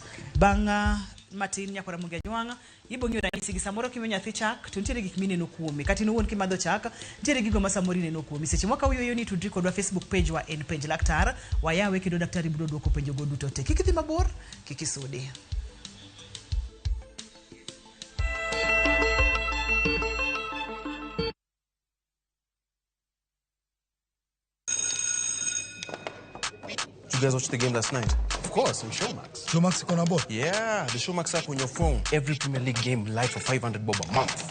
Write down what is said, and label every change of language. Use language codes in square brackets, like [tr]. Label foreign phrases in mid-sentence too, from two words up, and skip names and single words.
[luo] Banga matin nyakora mungi anywanga ibongi ranyisi gi samoro kimenyo nyathi chak to nitiere gik mineno kuome kata in wuon kimadho chak nitiere gigo ma samoro ineno kuome. Seche mwaka uyo ni tudri kodwa Facebook page wa en page laktar wayawe kendo daktari biro duoko penjo go duto te. Kiki dhi mabor kiki sudi. [en] You guys watched the game last night? Of course, on Showmax. Showmax is on board? Yeah, the Showmax app on your phone. Every Premier League game live for 500 bob a month.